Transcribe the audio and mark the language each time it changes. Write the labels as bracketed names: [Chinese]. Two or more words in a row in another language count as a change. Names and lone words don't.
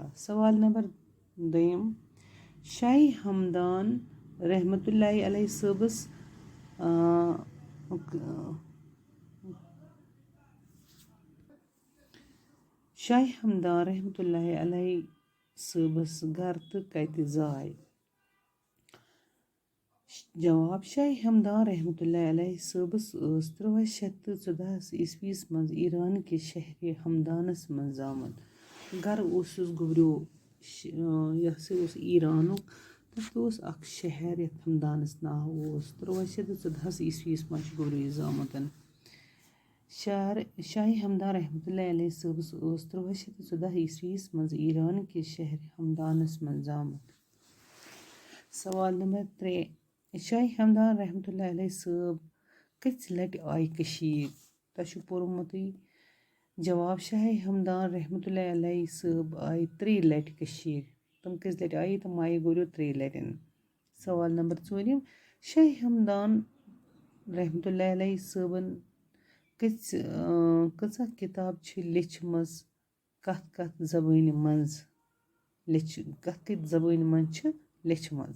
[Kashmiri] सवाल नंबर 2 शाह हमदान [Arabic] رحمة الله عليه [Kashmiri] सबस शाह हमदान [Arabic] رحمة الله عليه [Kashmiri] सबस घर तो कत जाय। जवाब शाह हमदान [Arabic] رحمة الله عليه [Kashmiri] सबस 1314 ईस्वीस मज [Urdu] ایران کے شہر [Kashmiri] हमदानस मज जामत। घर ओसुस गुब्रियो यह ईरानुक तो अख शहर यथ हमदानस नाव 1314 ईस्वीस मज गुब्रियो जामत। शाह हमदान [Arabic] رحمة الله عليه [Kashmiri] सबस 1314 ईस्वीस मज [Urdu] ایران کے شہر [Kashmiri] हमदानस मज जामत। सवाल नंबर 3 शाह हमदान [Arabic] رحمة الله عليه [Kashmiri] सब कच लट आय कशीर। तह पोर्मुत। जवाब शाह हमदान [Arabic] رحمة الله عليه [Kashmiri] सब आय 3 लट कशीर। तुम कच लट आय तुम आय गुब्रियो 3 लटन। सवाल नंबर 4 शाह हमदान [Arabic] رحمة الله عليه [Kashmiri] सबन कचा किताब छ लिचमज कथ जबान मज कथ जबान मज छ लिचमज।